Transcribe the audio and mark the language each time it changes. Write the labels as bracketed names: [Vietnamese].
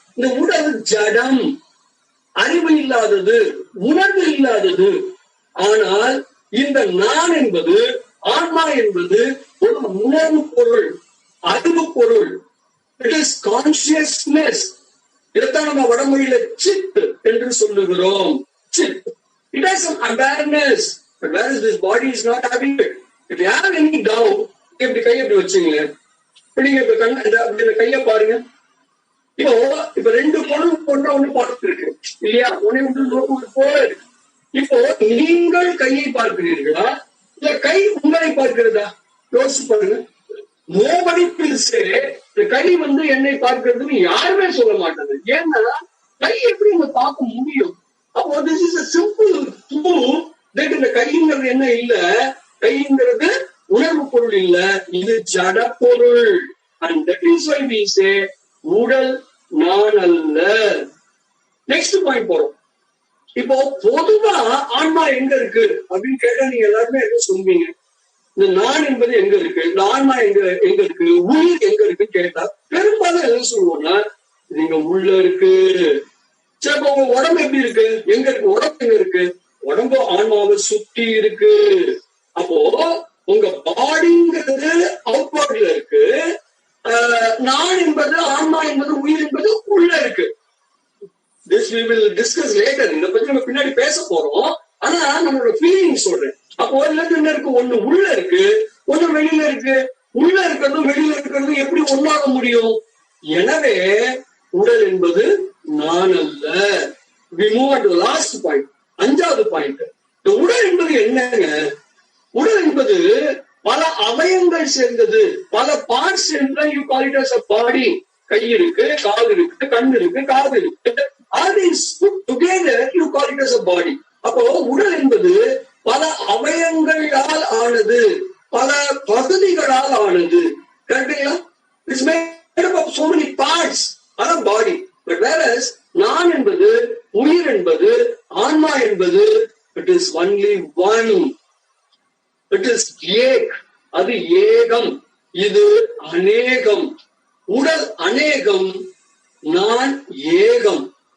[Tamil] இந்த உடல் ஜடம், அறிவு இல்லாதது, உணர்வு இல்லாதது. ஆனால் இந்த நான் என்பது, ஆன்மா என்பது ஒரு உணர்வு பொருள், அறிவு பொருள். [English] It is consciousness. [Tamil] இதைத்தான் நம்ம வடமொழியில சித் என்று சொல்லுகிறோம். [English] சித். It has some awareness. But whereas this body is not having it. If you have any doubt, [Tamil] இப்படி கையை எப்படி வச்சுங்களேன். நீங்க இப்ப கைய பாருங்க. இப்போ 2 பொருள் ஒன்று பார்த்து இருக்கு இல்லையா? ஒன்று நோக்கு போல. இப்போ நீங்கள் கையை பார்க்கிறீர்களா இல்ல கை உங்களை பார்க்கிறதா? யோசிச்சு பாருங்க. [English] Nobody will say [Tamil] இந்த கை என்னை பார்க்கிறதுன்னு யாருமே சொல்ல மாட்டாங்க. ஏன்னா கை எப்படி இங்க பார்க்க முடியும்? அப்போ [English] this is a simple proof that [Tamil] இந்த கைங்கிறது என்ன இல்ல, கைங்கிறது உணர்வு பொருள் இல்ல, இது ஜட பொருள். [English] And that is why we say [Tamil] உடல் நான் அல்ல. நெக்ஸ்ட் பாயிண்ட் போறோம். இப்போ பொதுவா ஆன்மா எங்க இருக்கு அப்படின்னு கேட்டா நீங்க எல்லாருமே என்ன சொல்வீங்க? இந்த நான் என்பது எங்க இருக்கு, இந்த ஆன்மா எங்க இருக்கு, உயிர் எங்க இருக்குன்னு கேட்டா பெரும்பாலும் என்ன சொல்லுவோம்னா நீங்க உள்ள இருக்கு. சரி, அப்ப உங்க உடம்பு எப்படி இருக்கு? எங்க இருக்கு? உடம்பு எங்க இருக்கு? உடம்பு ஆன்மாவை சுத்தி இருக்கு. அப்போ உங்க பாடிங்கிறது அவுட்வர்ட்ல இருக்கு, நான் என்பது ஆன்மா என்பது உயிர் என்பது உள்ள இருக்கு. [English] This we will discuss later. [Tamil] இத பத்தி நம்ம பின்னாடி பேச போறோம். ஆனா நம்மளோட ஃபீலிங் சொல்றேன். அப்போ என்ன இருக்கு, ஒண்ணு உள்ள இருக்கு, ஒண்ணு வெளியில இருக்கு. உள்ள இருக்கிறதும் வெளியில இருக்கிறதும் எப்படி ஒண்ணாக முடியும்? எனவே உடல் என்பது நான் அல்ல. [English] We move on to the last point. [Tamil] அஞ்சாவது பாயிண்ட். உடல் என்பது என்னங்க? உடல் என்பது பல அவயங்கள் சேர்ந்தது, பல பார்ட்ஸ் சேர்ந்தது. [English] You call it as a body. [Tamil] கை இருக்கு, கால் இருக்கு, கண் இருக்கு, காது இருக்கு. [English] All these put together you call it as a body. [Tamil] அப்போ உடல் என்பது பல அவயங்களால் ஆனது, பல பகுதிகளால் ஆனது. கரெக்டுங்களா? [English] It's made up of so many parts. [Tamil] அதான் பாடி. [English] But whereas [Tamil] நான் என்பது, உயிர் என்பது, ஆன்மா என்பது, [English] it is only one. It is [Tamil] ஏக். அது ஏகம், இது அநேகம். உடல் அநேகம், நான் ஏகம்.